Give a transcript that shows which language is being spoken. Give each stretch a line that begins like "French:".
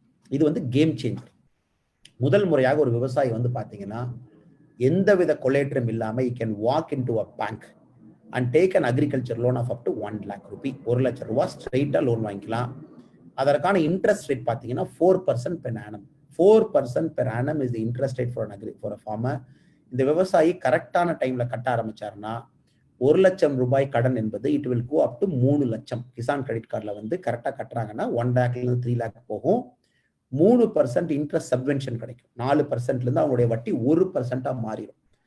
Tamil: இது வந்து game changer. முதல் முறையாக ஒரு விவசாயி வந்து பார்த்தீங்கன்னா எந்தவித கொலேட்டரும் இல்லாமல்
English: you can walk in to a bank and take an agriculture loan of up to 1 lakh rupee,
Tamil: 1 லட்சம் ரூபாய் ஸ்ட்ரெயிட்டாக லோன் வாங்கிக்கலாம். அதற்கான இன்ட்ரெஸ்ட் ரேட் பார்த்தீங்கன்னா 4% per annum.
English: 4% per annum is the interest rate for a farmer.
Tamil: இந்த விவசாயி கரெக்டான டைம்ல கட்ட ஆரம்பிச்சாருன்னா 1 லட்சம் ரூபாய் கடன் என்பது
English: it will go up to
Tamil: 3 லட்சம். கிசான் கிரெடிட் கார்டில் வந்து கரெக்டாக கட்டுறாங்கன்னா 1 lakh-லேருந்து 3 lakh போகும். 3% இன்ட்ரெஸ்ட் சப்வென்ஷன் கிடைக்கும். 4%லேருந்து அவங்களுடைய வட்டி 1%-ஆக மாறிடும்.